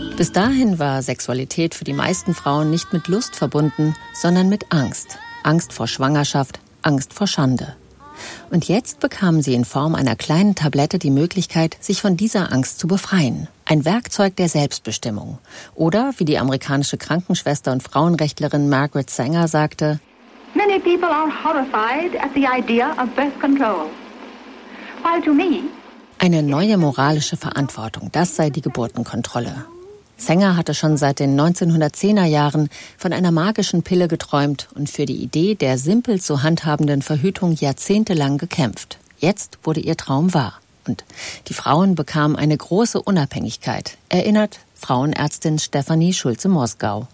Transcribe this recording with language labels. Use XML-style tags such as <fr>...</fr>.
<de>Bis dahin war Sexualität für die meisten Frauen nicht mit Lust verbunden, sondern mit Angst. Angst vor Schwangerschaft, Angst vor Schande. Und jetzt bekamen sie in Form einer kleinen Tablette die Möglichkeit, sich von dieser Angst zu befreien. Ein Werkzeug der Selbstbestimmung. Oder, wie die amerikanische Krankenschwester und Frauenrechtlerin Margaret Sanger sagte,</de> <en>Many people are horrified at the idea of birth control. While to me,</en> <de>eine neue moralische Verantwortung, das sei die Geburtenkontrolle. Sanger hatte schon seit den 1910er Jahren von einer magischen Pille geträumt und für die Idee der simpel zu handhabenden Verhütung jahrzehntelang gekämpft. Jetzt wurde ihr Traum wahr. Und die Frauen bekamen eine große Unabhängigkeit, erinnert Frauenärztin Stefanie Schulze-Mosgau.</de>